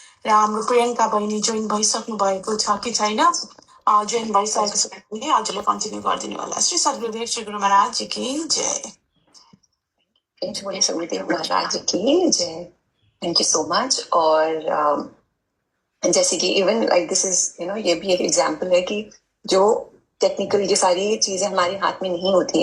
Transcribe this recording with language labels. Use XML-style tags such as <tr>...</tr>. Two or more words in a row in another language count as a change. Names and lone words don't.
<ne>र हाम्रो प्रियङ्का बहिनी जोइन भइसक्नु भएको छ कि छैन? जोइन भइसकेको छ भने हजुरले कन्टिन्यू गरिदिनु होला।</ne> <hi>श्री सद्गुरुदेव श्री गुरु महाराज की जय। सद्गुरुदेव महाराज की जय।</hi> <en>Thank you so much.</en> <hi>और जैसे कि</hi> <en>even like this is</en> <hi>ये भी एक एग्जाम्पल है कि जो टेक्निकल ये सारी चीजें हमारे हाथ में नहीं होती है।</hi>